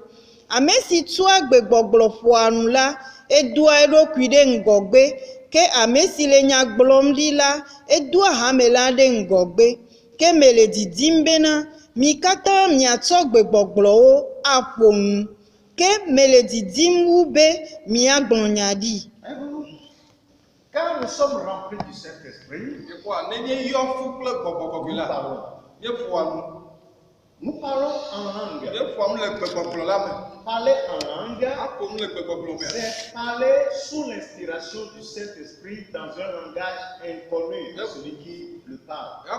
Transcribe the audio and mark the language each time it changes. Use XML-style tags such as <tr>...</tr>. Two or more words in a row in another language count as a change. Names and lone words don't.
<ee>Ame si tua gbegbɔgblɔ ƒoa nu la, edoa eɖokui ɖe ŋgɔgbe, ke ame si le nya gblɔm ɖi la, edoa hame la ɖe ŋgɔgbe. Ke mele didim bena mi katã miatsɔ gbegbɔgblɔwo aƒo nu, ke mele didim wu be miagblɔ nya ɖi.</ee> <fr>Quand nous sommes remplis du Saint-Esprit, nous parlons en langue. Parler en langue, c'est parler sous l'inspiration du Saint-Esprit dans un langage inconnu de celui qui le parle.</fr>